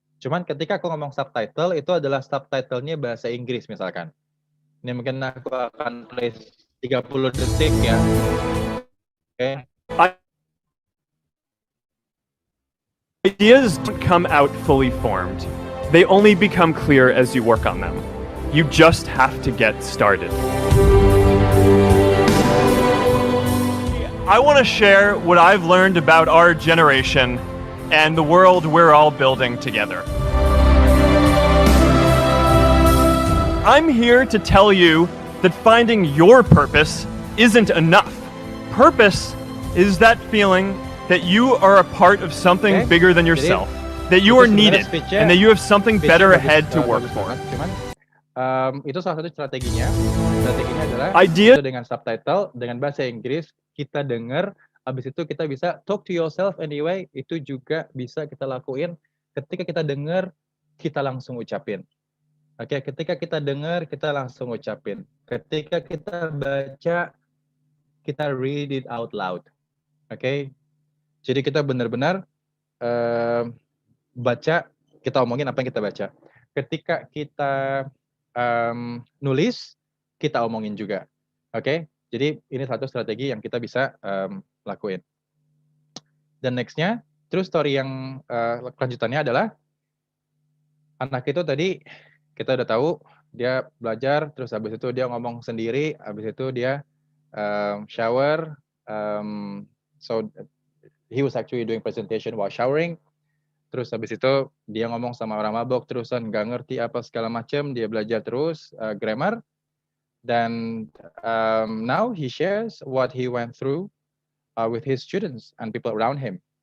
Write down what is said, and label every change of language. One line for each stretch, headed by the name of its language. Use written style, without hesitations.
Indonesian: Cuman ketika aku ngomong subtitle, itu adalah subtitlenya bahasa Inggris misalkan. Ini mungkin aku akan play 30 detik ya. Oke.
English: Ideas don't come out fully formed. They only become clear as you work on them. You just have to get started. I want to share what I've learned about our generation and the world we're all building together. I'm here to tell you that finding your purpose isn't enough. Purpose is that feeling that you are a part of something bigger than yourself, that you are needed, and that you have something better ahead to work for.
Indonesian: Cuman itu salah satu strateginya. Strateginya adalah
English: Idea
Indonesian: dengan subtitle, dengan bahasa Inggris, kita dengar, habis itu kita bisa
English: talk to yourself anyway,
Indonesian: itu juga bisa kita lakuin ketika kita dengar, kita langsung ucapin. Oke, ketika kita dengar, kita langsung ucapin. Ketika kita baca, kita
English: read it out loud.
Indonesian: Oke, jadi kita benar-benar baca, kita omongin apa yang kita baca. Ketika kita nulis, kita omongin juga. Oke, jadi ini satu strategi yang kita bisa lakuin. Dan nextnya, true story yang kelanjutannya adalah anak itu tadi kita udah tahu dia belajar, terus habis itu dia ngomong sendiri, habis itu dia shower.
English: So he was actually doing presentation while showering.
Indonesian: Terus habis itu dia ngomong sama orang mabok terusan, nggak ngerti apa segala macam, dia belajar terus grammar. Dan
English: now he shares what he went through with his students and people around him.